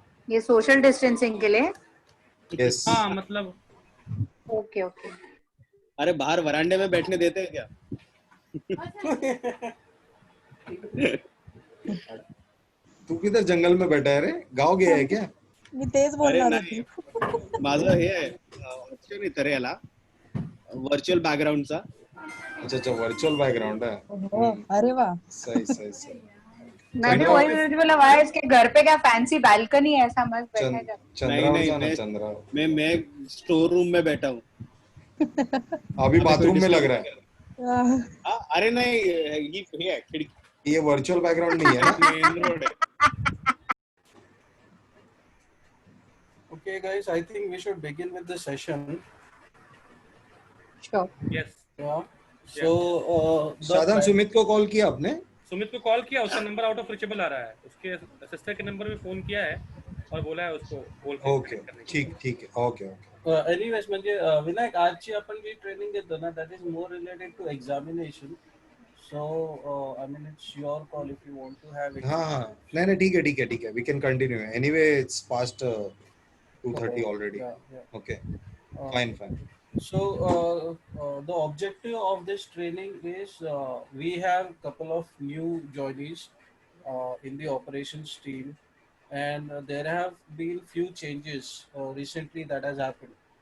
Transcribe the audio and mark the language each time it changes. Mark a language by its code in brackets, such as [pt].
[hi] ये social distancing के लिए. [en] Yes. [hi] हाँ मतलब [en] Okay. [hi] अरे बाहर वरांडे में बैठने देते हैं क्या? तू किधर जंगल में बैठा है रे? गाँव गया है क्या? [mr] मी तेच अरे बोलणार नाही, होती. माझं हे आहे ऑप्शन येतं रे याला, व्हर्च्युअल बॅकग्राऊंडचा. [hi] अच्छा वर्चुअल बैकग्राउंड है. [mr] हो, अरे वा. [hi] सही. मैंने वही बोला भाई इसके घर पे क्या फैंसी बालकनी है, ऐसा मस्त बैठा है. [mr] चंद्रावर जा ना, [hi] मैं [mr] चंद्रावर. [hi] मैं स्टोर रूम में बैठा हूँ. अभी बाथरूम में लग रहा है. अरे नहीं, [mr] हे आहे खिडकी, [hi] ये वर्चुअल बैकग्राउंड नहीं है ना? [mr] मेन रोड आहे. [en] Okay, guys, I think we should begin with the session. Sure. Yes. Yeah. So, [hi] Shadan, Sumit को कॉल किया आपने? सुमित को कॉल किया, उसका नंबर आउट ऑफ रिचेबल आ रहा है. उसके सिस्टर के नंबर पे फोन किया है और बोला है उसको बोल के ओके, ठीक है. ओके. [en] anyways, [mr] म्हणजे विनायक आजची आपण जी ट्रेनिंग देतो ना, [en] that is more related to examination. So, I mean, it's your call if you want to have it. [hi] हाँ, नहीं ठीक है. [en] We can continue. Anyway, it's past 2:30 already. Yeah. Okay, Uh, fine. So, the objective of this training is we have couple of new joinees in the operations team, and there have been few changes recently that has happened.